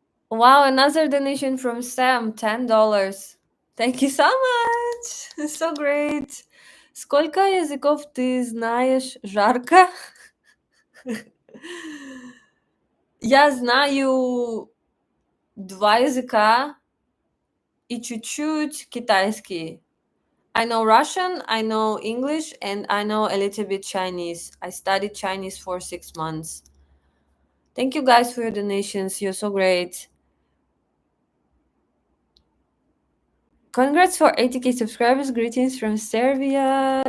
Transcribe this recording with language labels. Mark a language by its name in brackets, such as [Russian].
[English] Wow, another donation from Sam, $10. Thank you so much. It's so great. [Russian] Сколько языков ты знаешь, Жарко? Я знаю 2 языка и чуть-чуть китайский. [English] I know Russian, I know English, and I know a little bit Chinese. I studied Chinese for 6 months. Thank you guys for your donations. You're so great. Congrats for 80K subscribers. Greetings from Serbia.